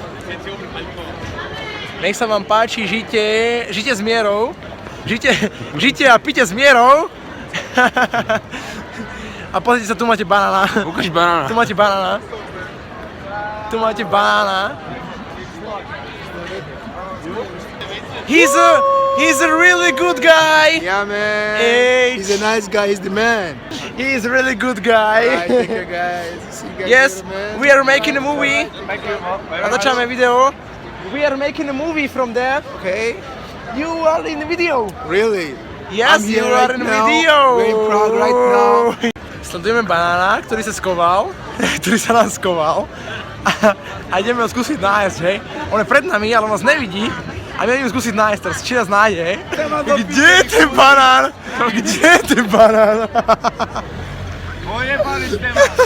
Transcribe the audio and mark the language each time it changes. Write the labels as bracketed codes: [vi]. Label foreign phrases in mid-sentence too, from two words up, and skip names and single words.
[sk] Nech sa vám páči, žite s mierou. Žite a pite s mierou. A pozrite sa, tu máte banána. Ukáž banána. Tu máte banána. Tu máte banána. [en] He's a really good guy. Yeah, man. Hey. He's a nice guy. He's the man. He's a really good guy. Alright, take care, guys. See you guys Yes, later, man. we are making a movie. [sk] Natáčame video. [en] We are making a movie from there. Okay. You are in the video. Really? Yes, I'm here you are right in the now, video. very proud right now. [sk] Sledujeme banána, ktorý sa skoval, ktorý sa nám skoval a ideme ho skúsiť nájsť, hej. On je pred nami, ale on nás nevidí a my ideme skúsiť nájsť teraz, či nás nájde, hej. Kde je ten banán? Kde je ten banán? Ojebali ste ma.